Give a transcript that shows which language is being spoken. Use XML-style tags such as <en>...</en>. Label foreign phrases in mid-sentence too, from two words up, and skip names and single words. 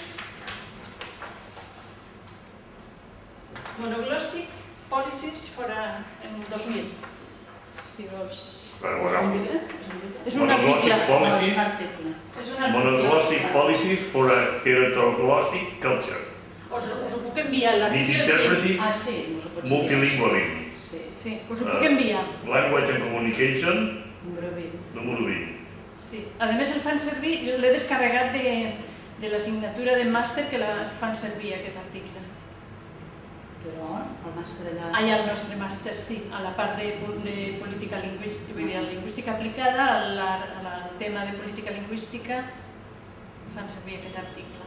<ca>Monoglossic Policies en 2000, si vols... És un article. Monoglossic Policies for a Heteroglossic Culture. Us ho puc enviar, l'article. Misinterpreting Multilingualism. Sí, us ho puc enviar. Language and Communication, número 20. Sí, a més el fan servir, jo l'he descarregat de l'assignatura de màster que la fan servir aquest article. Però el màster allà... Allà el nostre màster, sí, a la part de política lingüística, vull dir, la lingüística aplicada, al tema de política lingüística, fan servir aquest article.</ca>